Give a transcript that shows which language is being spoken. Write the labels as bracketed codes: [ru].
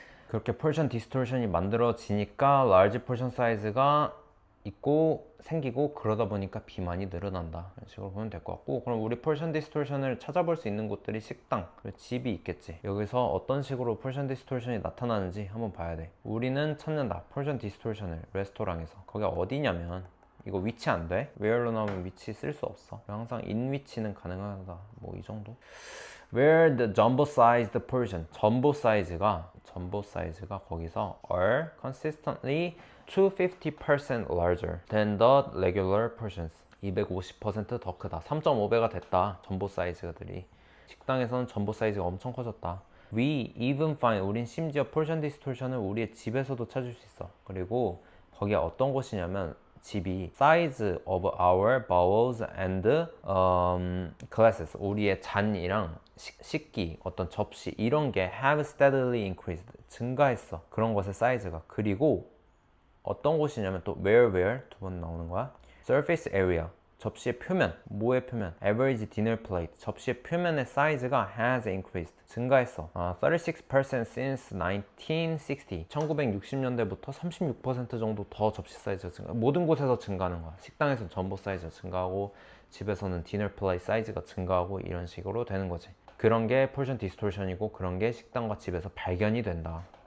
[ko] 그렇게 portion distortion이 만들어지니까 large portion size가 있고 생기고 그러다 보니까 비만이 늘어난다 이런 식으로 보면 될 것 같고 그럼 우리 portion distortion을 찾아볼 수 있는 곳들이 식당 그리고 집이 있겠지. 여기서 어떤 식으로 portion distortion이 나타나는지 한번 봐야 돼. 우리는 찾는다 portion distortion을 레스토랑에서. 거기가 어디냐면 이거 위치 안 돼? where로 나오면 위치 쓸 수 없어. 항상 in 위치는 가능하다 뭐 이 정도. [en] where the jumbo sized portion [ko] 전보 사이즈가 거기서 [en] are consistently 250% larger than the regular portions [ko] 250% 더 크다. 3.5배가 됐다. 전보 사이즈들이. 식당에서는 전보 사이즈가 엄청 커졌다. [en] We even find [ko] 우린 심지어 portion distortion을 우리의 집에서도 찾을 수 있어. 그리고 거기가 어떤 곳이냐면 집이 [en] size of our bowls and glasses [ko] 우리의 잔이랑 식기, 어떤 접시 이런 게 [en] have steadily increased [ko] 증가했어. 그런 것의 사이즈가. 그리고 어떤 곳이냐면 또 where 두 번 나오는 거야. surface area 접시의 표면, 뭐의 표면? [en] average dinner plate [ko] 접시의 표면의 사이즈가 [en] has increased [ko] 증가했어. 36% since 1960 1960년대부터 36% 정도 더 접시 사이즈가 증가. 모든 곳에서 증가하는 거야. 식당에서는 전보 사이즈가 증가하고 집에서는 dinner plate 사이즈가 증가하고 이런 식으로 되는 거지. 그런 게 portion distortion이고 그런 게 식당과 집에서 발견이 된다.